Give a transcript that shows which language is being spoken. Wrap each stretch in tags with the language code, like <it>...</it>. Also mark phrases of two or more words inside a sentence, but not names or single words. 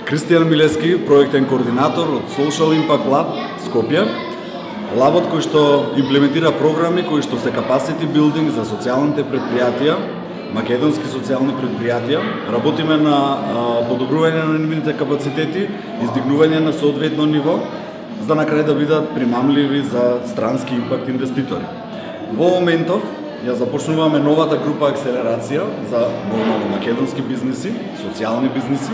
<mk>Кристијан Милевски, проектен координатор од Social Impact Lab Скопје. Лабот кој што имплементира програми кои што се</mk> <en>capacity building</en> <mk>за социјалните предпријатија, македонски социјални предпријатија. Работиме на подобрување на нивните капацитети, издигнување на соодветно ниво, за на крај да бидат примамливи за странски импакт инвеститори. Во моментов ја започнуваме новата група акселерација за нормално македонски бизниси, социјални бизниси.</mk>